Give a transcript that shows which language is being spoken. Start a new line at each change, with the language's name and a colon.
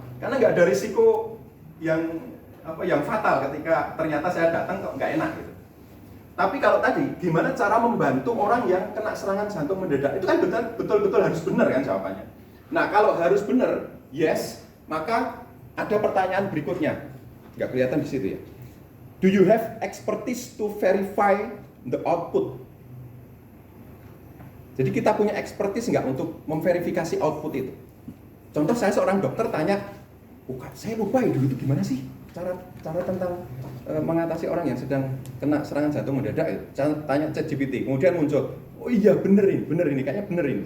Indonesian: Karena nggak ada risiko yang fatal ketika ternyata saya datang kok nggak enak gitu. Tapi kalau tadi, gimana cara membantu orang yang kena serangan jantung mendadak? Itu kan betul-betul harus benar kan jawabannya. Nah kalau harus benar, yes, maka ada pertanyaan berikutnya. Nggak kelihatan di situ ya.
English: Do you have expertise to verify the output?
Indonesian: Jadi kita punya expertise nggak untuk memverifikasi output itu? Contoh saya seorang dokter tanya, saya lupa ya dulu itu gimana sih cara tentang mengatasi orang yang sedang kena serangan jantung mendadak itu. Tanya ChatGPT, kemudian muncul, oh iya bener ini, kayaknya bener ini.